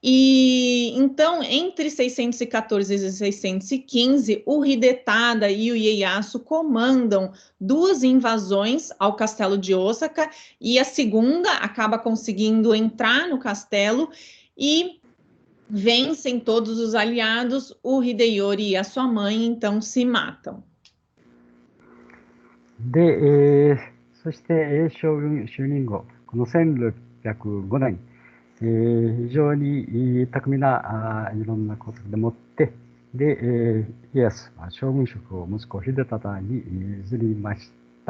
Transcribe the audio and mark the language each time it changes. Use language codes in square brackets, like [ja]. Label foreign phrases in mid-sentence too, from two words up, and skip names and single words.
[pt] E então, entre 614 e 615, o Hidetada e o Ieyasu comandam 2 invasões ao castelo de Osaka, e a segunda acaba conseguindo entrar no castelo e vencem todos os aliados. O Hideyori e a sua mãe então se matam. [ja] で、そして英将軍就任後、この1605年、非常に巧みないろんな工作でもって、で、家康は将軍職を息子秀忠に譲りました。